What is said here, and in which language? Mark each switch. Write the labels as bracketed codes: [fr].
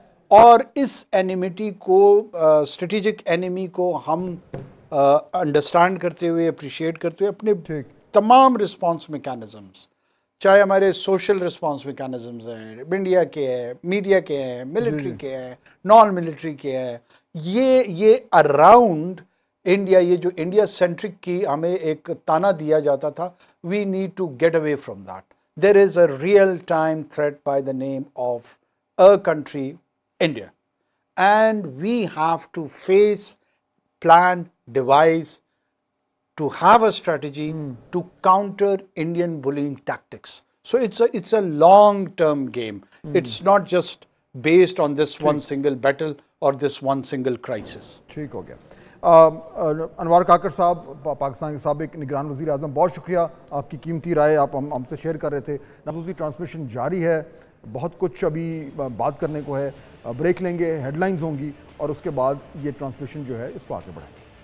[ur] اور اس اینیمیٹی کو, strategic enemy کو ہم انڈرسٹینڈ کرتے ہوئے, اپریشیٹ کرتے ہوئے اپنے تمام رسپانس میکینزمز, چاہے ہمارے سوشل رسپانس میکینزمز ہیں, انڈیا کے ہیں, میڈیا کے ہیں, ملٹری کے ہیں, نان ملٹری کے ہیں, یہ اراؤنڈ انڈیا, یہ جو انڈیا سینٹرک کی ہمیں ایک تانا دیا جاتا تھا, [en] We need to get away from that. There is a real time threat by the name of a country India, and we have to face, plan, devise, to have a strategy to counter Indian bullying tactics. So it's a long-term game. It's not just based on this one single battle or this one single crisis. [ur] ٹھیک ہو گیا. انوار کاکڑ صاحب, پاکستان کے سابق نگران وزیر اعظم, بہت شکریہ, آپ کی قیمتی رائے آپ ہم سے شیئر کر رہے تھے. خصوصی ٹرانسمیشن جاری ہے, بہت کچھ ابھی بات کرنے کو ہے, بریک لیں گے, ہیڈ لائنز ہوں گی, اور اس کے بعد یہ ٹرانسمیشن جو ہے اس کو آگے بڑھائیں گے.